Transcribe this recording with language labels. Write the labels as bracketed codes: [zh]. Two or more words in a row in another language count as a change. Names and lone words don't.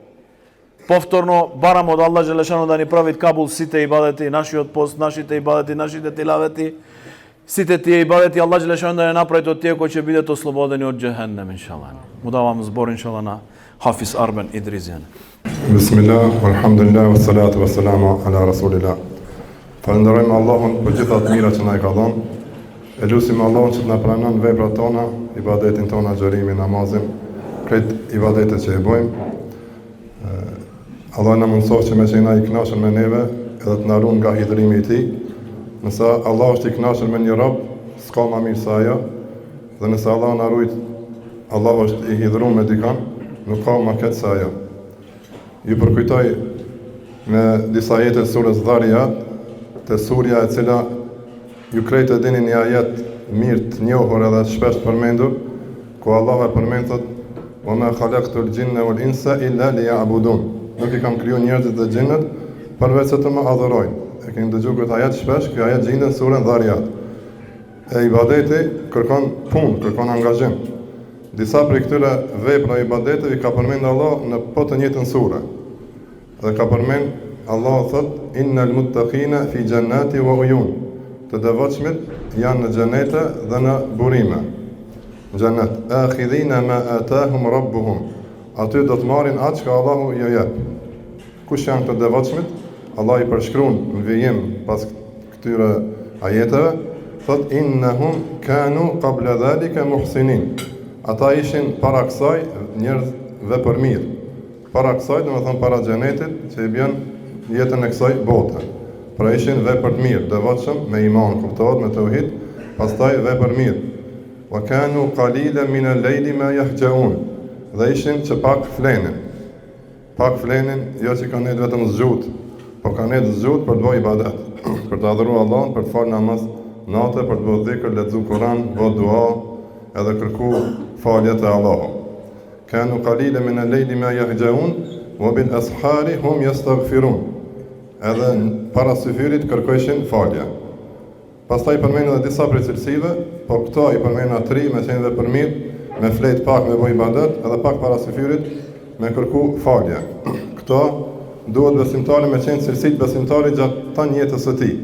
[mk] Повторно барам од Аллах Đelešanu да ни прави кабул сите ибадети, нашиот пост, нашите ибадети, нашите тилавети, сите тие ибадети, Аллах Đelešanu да не направи од тие кои ќе бидат ослободени од џехеннем, иншаллах. Му давам збор, иншаллах, на Хафиз Арбен Идризијан. [ar] بسم الله، الحمد لله، والصلاة والسلام على رسول الله. [sq] Falenderojmë Allahun për gjitha të mira që na i ka dhënë. E lutim Allahun që të na pranon veprat tona, ibadetin tona, xherimin, namazin, këtë ibadetet që i bëjmë. Allah na mundësof që me që na i kënaqur me neve, edhe të na ruan nga hidrimi i tij. Nëse Allah është i kënaqur me një rob, s'ka më mirë se ajo. Dhe nëse Allah na rujt, Allah është i hidhur me dikon, nuk ka më keq se ajo. Ju përkujtoj me disa ajete të surës Dhariyat, të surja e cila ju krejtë e dini një ajet mirë të njohur edhe shpesh përmendur, ku Allah e përmend thot: [ar] "وما خلقت الجن والإنس إلا ليعبدون." [sq] Nuk i kam kriju njerëzit dhe xhinët përveç se të më adhurojnë. E keni dëgjuar këtë ajet shpesh, ky ajet gjendet në surën Dhariyat. E ibadeti kërkon punë, kërkon angazhim. Disa prej këtyre vepra ibadeteve ka përmend Allah në po të njëjtën sure. Dhe ka përmend Allah thot: [ar] "إن المتقين في جنات وعيون." [sq] Të devotshmit janë në xhenete dhe në burime. [ar] Xhenet, آخذين ما آتاهم ربهم. [sq] Aty do të marrin atë që Allahu ju jep. Kush janë të devotshmit? Allah i përshkruan në vijim pas këtyre ajeteve, thot: [ar] "إنهم كانوا قبل ذلك محسنين." [sq] Ata ishin para kësaj njerëz vepërmirë. Para kësaj, do të thonë para xhenetit që i bën jetën e kësaj bote. Pra ishin vepër të mirë, devotshëm me iman, kuptohet me tauhid, pastaj vepër mirë. [ar] وكانوا قليلا من الليل ما يهجعون. [sq] Dhe ishin që pak flenin. Pak flenin, jo që kanë net vetëm zgjut, po kanë net zgjut për të bërë ibadet, për të adhuruar Allahun, për të falë namaz natë, për të bërë dhikr, lexu Kur'an, bërë dua, edhe kërku falje të Allahut. [ar] كانوا قليلا من الليل ما يهجعون وبالأسحار هم يستغفرون. [sq] Edhe para syfyrit kërkojshin falje. Pastaj përmendën edhe disa prej cilësive, po këto i përmendën tri me qenë vepërmirë, me flet pak me bëj ibadet, edhe pak para syfyrit me kërku falje. Këto duhet besimtari me qenë cilësitë besimtarit gjatë të jetës së tij.